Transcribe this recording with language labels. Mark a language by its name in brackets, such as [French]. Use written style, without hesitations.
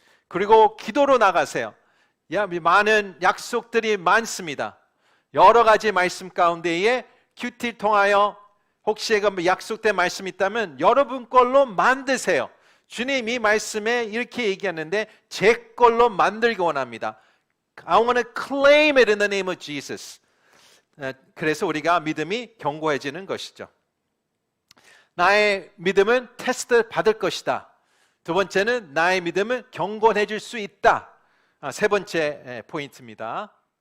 [Korean] 그리고 기도로 나가세요. 많은 약속들이 많습니다. 여러 가지 말씀 가운데에 큐티 통하여 혹시 약속된 말씀이 있다면 여러분 걸로 만드세요. 주님 이 말씀에 이렇게 얘기하는데 제 걸로 만들기 원합니다. [English] I want to claim it in the name of Jesus. [Korean] 그래서 우리가 믿음이 견고해지는 것이죠. 나의 믿음은 테스트 받을 것이다. 두 번째는 나의 믿음은 견고해질 수 있다. 세 번째 포인트입니다.